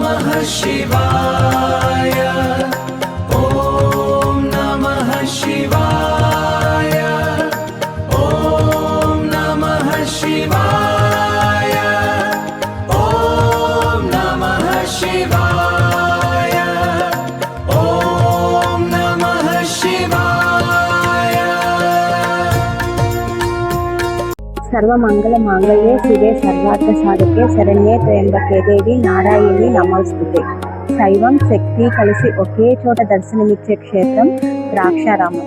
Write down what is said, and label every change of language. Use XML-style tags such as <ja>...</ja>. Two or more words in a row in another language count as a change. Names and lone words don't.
<sa>शिवाय ॐ नमः शिवाय ॐ नमः शिवाय ॐ नमः शिवाय ॐ नमः शिवाय। सर्वमंगल मांगल्ये शिवे सर्वार्थ साधके शरण्ये त्र्यंबके देवी नारायणी नमोस्तुते।</sa> <te>శైవం శక్తి కలిసి ఒకే చోట దర్శనమిచ్చే క్షేత్రం ద్రాక్షారామం.</te>